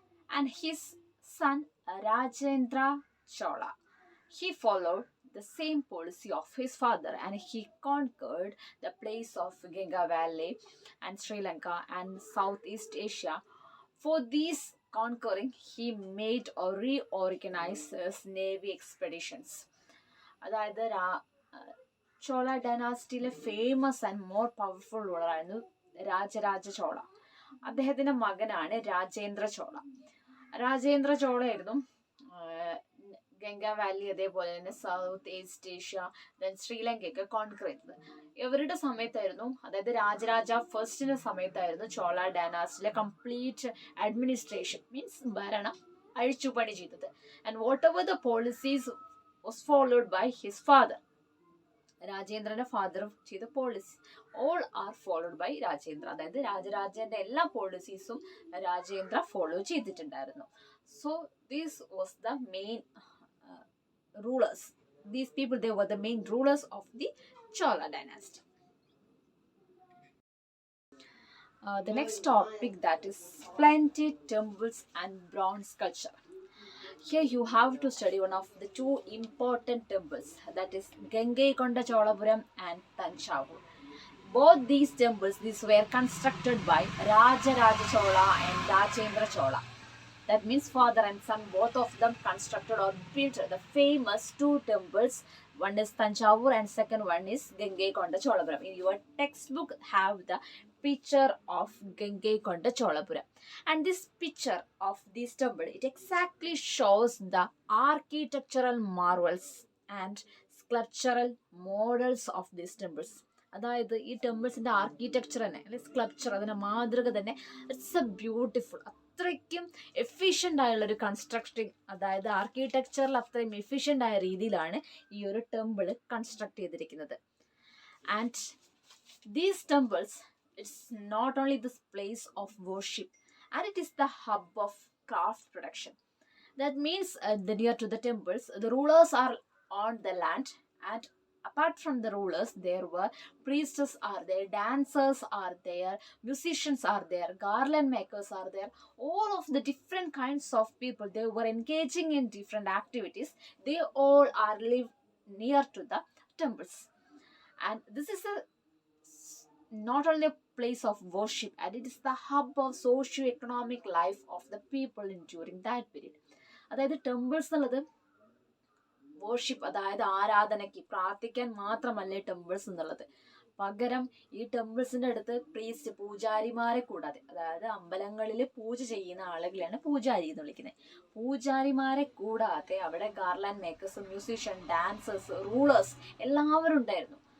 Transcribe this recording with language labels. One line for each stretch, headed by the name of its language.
English: And his son Rajendra Chola, he followed the same policy of his father, and he conquered the place of Ganga Valley and Sri Lanka and Southeast Asia. For these conquering, he made or reorganized his navy expeditions.
Malayalam: അതായത് Chola ഡൈനാസ്റ്റിയിലെ famous and more powerful റൂളറായിരുന്നു Rajaraja Chola. അദ്ദേഹത്തിന്റെ മകനാണ് Rajendra Chola. Rajendra ചോളയായിരുന്നു Ganga Valley, അതേപോലെ തന്നെ south east Asia, then ശ്രീലങ്കയൊക്കെ conquer ചെയ്തത്. ഇവരുടെ സമയത്തായിരുന്നു, അതായത് രാജരാജ ഫസ്റ്റിന്റെ സമയത്തായിരുന്നു ചോള ഡൈനാസ്റ്റിയിലെ കംപ്ലീറ്റ് അഡ്മിനിസ്ട്രേഷൻ മീൻസ് ഭരണം അഴിച്ചുപണി ചെയ്തത്.
English: And whatever the policies was followed by his father. രാജേന്ദ്രന്റെ father ചെയ്ത policy all are followed by Rajendra.
Malayalam: അതായത് രാജരാജന്റെ എല്ലാ പോളിസീസും രാജേന്ദ്ര ഫോളോ ചെയ്തിട്ടുണ്ടായിരുന്നു.
English: So this was the main rulers. These people, they were the main rulers of the Chola dynasty. The next topic, that is splendid temples and bronze sculpture. Here you have to study one of the two important temples, that is Gangaikonda Cholapuram and Tanjavur. Both these temples, these were constructed by Rajaraja Chola and Rajendra Chola. That means father and son, both of them constructed or built the famous two temples. One is Tanjavur and second one is Gangaikonda Cholapuram. In your textbook have the picture of Gangaikonda Cholapuram. And this picture of this temple, it exactly shows the architectural marvels and sculptural models of these temples.
Malayalam: അതായത് ഈ ടെമ്പിൾസിന്റെ architecture തന്നെ അല്ലെ sculpture, അതിന്റെ മാതൃക തന്നെ,
English: It's a beautiful.
Malayalam: അത്രയ്ക്കും efficient ആയുള്ള ഒരു കൺസ്ട്രക്ടിങ്, അതായത് ആർക്കിടെക്ചറിൽ അത്രയും എഫിഷ്യൻ്റ് ആയ രീതിയിലാണ് ഈ ഒരു ടെമ്പിൾ കൺസ്ട്രക്ട് ചെയ്തിരിക്കുന്നത്.
English: And these temples, it's not only this place of worship, and it is the hub of craft production. That means near to the temples, the rulers are on the land, and apart from the rulers, there were priestesses are there, dancers are there, musicians are there, garland makers are there. All of the different kinds of people, they were engaging in different activities. They all are live near to the temples. And this is a not only a place of worship, and it is the hub of socio-economic life of the people during that period.
Malayalam: അതായത് temples എന്നുള്ളത് worship, അതായത് ആരാധനയ്ക്ക് പ്രാർത്ഥിക്കാൻ മാത്രമല്ലേ temples എന്നുള്ളത്. പകരം ഈ ടെമ്പിൾസിന്റെ അടുത്ത് പ്രീസ്റ്റ് പൂജാരിമാരെ കൂടാതെ, അതായത് അമ്പലങ്ങളിൽ പൂജ ചെയ്യുന്ന ആളുകളെയാണ് പൂജാരി എന്ന് വിളിക്കുന്നത്. പൂജാരിമാരെ കൂടാതെ അവിടെ garland makers, musician, dancers, rulers എല്ലാവരും ഉണ്ടായിരുന്നു.